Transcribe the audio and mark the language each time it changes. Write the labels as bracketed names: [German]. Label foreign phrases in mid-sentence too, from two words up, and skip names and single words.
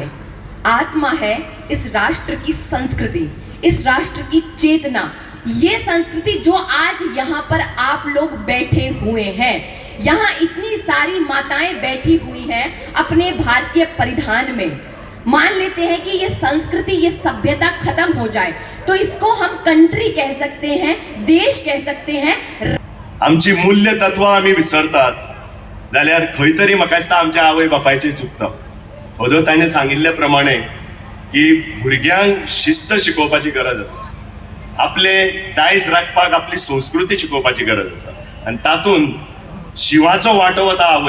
[Hindi] आत्मा है इस राष्ट्र की संस्कृति, इस राष्ट्र की चेतना, ये संस्कृति जो आज यहाँ पर आप लोग बैठे हुए हैं। यहाँ इतनी सारी माताएं बैठी हुई हैं अपने भारतीय परिधान में। मान लेते हैं कि ये संस्कृति, ये सभ्यता खत्म हो जाए तो इसको हम कंट्री कह सकते हैं, देश कह सकते हैं। [Konkani] आमची मूल्य तत्व आम्ही विसरतात जाल्यार खंय तरी म्हाका दिसता आमच्या आवय बापायचें चुकता। ओदो ताणें सांगिल्ले प्रमाणे की भुरग्यांक शिस्त शिकोवपाची गरज आसा, आपले दायज राखपाक आपली संस्कृती शिकोवपाची गरज आसा, आनी तातूंत शिवाचो वांटो वता आवय।